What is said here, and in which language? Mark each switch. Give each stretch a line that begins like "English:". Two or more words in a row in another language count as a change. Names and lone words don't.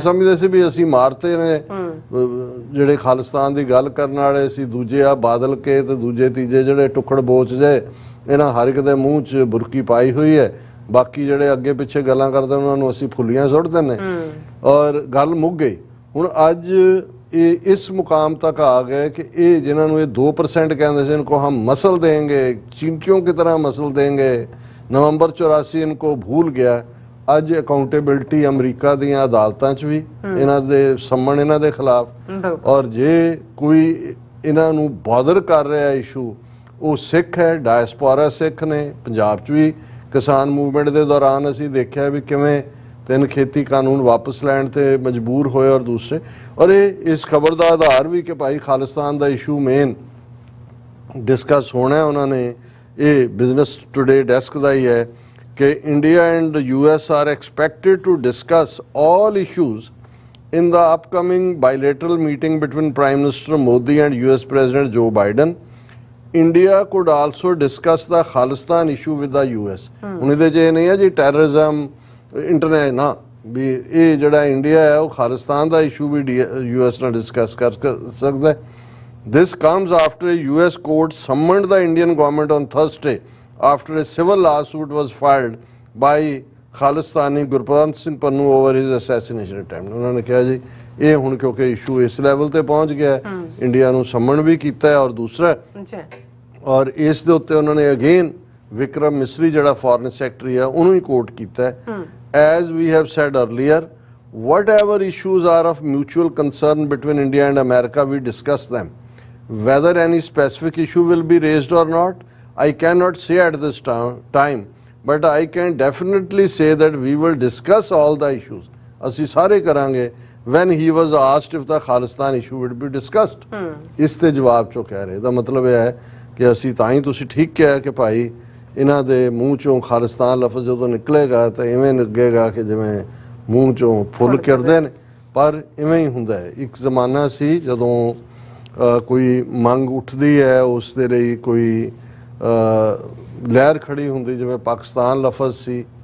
Punjabi: ਸਮਝਦੇ ਸੀ ਵੀ ਅਸੀਂ ਮਾਰਤੇ ਨੇ ਜਿਹੜੇ ਖਾਲਿਸਤਾਨ ਦੀ ਗੱਲ ਕਰਨ ਵਾਲੇ ਸੀ, ਦੂਜੇ ਆ ਬਾਦਲ ਕੇ ਤੇ ਦੂਜੇ ਤੀਜੇ ਜਿਹੜੇ ਟੁਕੜ ਬੋਚ ਜੇ, ਇਹਨਾਂ ਹਰ ਇੱਕ ਦੇ ਮੂੰਹ 'ਚ ਬੁਰਕੀ ਪਾਈ ਹੋਈ ਹੈ। ਬਾਕੀ ਜਿਹੜੇ ਅੱਗੇ ਪਿੱਛੇ ਗੱਲਾਂ ਕਰਦੇ ਉਹਨਾਂ ਨੂੰ ਅਸੀਂ ਫੁੱਲੀਆਂ ਸੁੱਟ ਦਿੰਦੇ ਔਰ ਗੱਲ ਮੁੱਕ ਗਈ। ਹੁਣ ਅੱਜ ਇਹ ਇਸ ਮੁਕਾਮ ਤੱਕ ਆ ਗਏ ਕਿ ਇਹ ਜਿਨ੍ਹਾਂ ਨੂੰ ਇਹ 2% ਕਹਿੰਦੇ ਸੀ, इनको हम मसल देंगे, चींटियों की तरह मसल देंगे, नवंबर 84 इनको भूल गया। ਅੱਜ ਅਕਾਊਂਟੇਬਿਲਟੀ ਅਮਰੀਕਾ ਦੀਆਂ ਅਦਾਲਤਾਂ 'ਚ ਵੀ ਇਹਨਾਂ ਦੇ ਸੰਮਣ ਇਹਨਾਂ ਦੇ ਖਿਲਾਫ। ਔਰ ਜੇ ਕੋਈ ਇਹਨਾਂ ਨੂੰ ਬਾਦਰ ਕਰ ਰਿਹਾ ਇਸ਼ੂ, ਉਹ ਸਿੱਖ ਹੈ, ਡਾਇਸਪੋਰਾ ਸਿੱਖ ਨੇ। ਪੰਜਾਬ 'ਚ ਵੀ ਕਿਸਾਨ ਮੂਵਮੈਂਟ ਦੇ ਦੌਰਾਨ ਅਸੀਂ ਦੇਖਿਆ ਵੀ ਕਿਵੇਂ 3 ਖੇਤੀ ਕਾਨੂੰਨ ਵਾਪਸ ਲੈਣ ਤੇ ਮਜਬੂਰ ਹੋਏ ਔਰ ਦੂਸਰੇ। ਔਰ ਇਹ ਇਸ ਖਬਰ ਦਾ ਆਧਾਰ ਵੀ ਕਿ ਭਾਈ ਖਾਲਿਸਤਾਨ ਦਾ
English: issue main discuss
Punjabi: ਹੋਣਾ। ਉਹਨਾਂ ਨੇ ਇਹ ਬਿਜ਼ਨਸ ਟੂਡੇ ਡੈਸਕ ਦਾ ਹੀ ਹੈ
English: कि India and the US are expected to discuss all issues in the upcoming bilateral meeting between Prime Minister Modi and US President Joe Biden. India could also discuss the Khalistan issue with the US.
Punjabi: ਹੁਣ ਇਹਦੇ 'ਚ ਇਹ ਨਹੀਂ ਹੈ ਜੀ
English: terrorism internet
Punjabi: ਨਾ, ਵੀ ਇਹ ਜਿਹੜਾ ਇੰਡੀਆ ਹੈ ਉਹ ਖਾਲਿਸਤਾਨ ਦਾ ਇਸ਼ੂ ਵੀ US ਨਾਲ ਡਿਸਕਸ ਕਰ ਸਕਦਾ ਹੈ।
English: This comes after a US court summoned the Indian government on Thursday after a civil lawsuit was filed by Khalistani Gurpratap Singh Pannu over his assassination attempt.
Punjabi: ਉਹਨਾਂ ਨੇ ਕਿਹਾ ਜੀ ਇਹ ਹੁਣ ਕਿਉਂਕਿ ਇਸ਼ੂ ਇਸ ਲੈਵਲ ਤੇ ਪਹੁੰਚ ਗਿਆ, ਇੰਡੀਆ ਨੂੰ ਸੰਮਣ ਵੀ ਕੀਤਾ ਹੈ। ਔਰ ਦੂਸਰਾ ਔਰ ਇਸ ਦੇ ਉੱਤੇ ਉਹਨਾਂ ਨੇ ਅਗੇਨ ਵਿਕਰਮ ਮਿਸਰੀ ਜਿਹੜਾ
English: foreign secretary
Punjabi: ਹੈ ਉਹਨੂੰ ਹੀ ਕੋਟ ਕੀਤਾ ਹੈ।
English: As we have said earlier, whatever issues are of mutual concern between India and America, we discuss them. Whether any specific issue will be raised or not, I cannot say at this time, but I can definitely say that we will discuss all the issues.
Punjabi: ਅਸੀਂ ਸਾਰੇ ਕਰਾਂਗੇ
English: when he was asked if the Khalistan issue would be discussed.
Punjabi: ਇਸ ਤੇ ਜਵਾਬ ਚੋਂ ਕਹਿ ਰਹੇ ਦਾ ਮਤਲਬ ਇਹ ਹੈ ਕਿ ਅਸੀਂ ਤਾਂ ਹੀ ਤੁਸੀਂ ਠੀਕ ਕਿਹਾ ਕਿ ਭਾਈ ਇਹਨਾਂ ਦੇ ਮੂੰਹ ਚੋਂ ਖਾਲਿਸਤਾਨ ਲਫ਼ਜ਼ ਜਦੋਂ ਨਿਕਲੇਗਾ ਤਾਂ ਇਵੇਂ ਲੱਗੇਗਾ ਕਿ ਜਿਵੇਂ ਮੂੰਹ ਚੋਂ ਫੁੱਲ ਕਿਰਦੇ ਨੇ, ਪਰ ਇਵੇਂ ਹੀ ਹੁੰਦਾ ਹੈ। ਇੱਕ ਜ਼ਮਾਨਾ ਸੀ ਜਦੋਂ ਕੋਈ ਮੰਗ ਉੱਠਦੀ ਹੈ ਉਸ ਦੇ ਲਈ ਕੋਈ ਲਹਿਰ ਖੜੀ ਹੁੰਦੀ, ਜਿਵੇਂ ਪਾਕਿਸਤਾਨ ਲਫ਼ਜ਼ ਸੀ।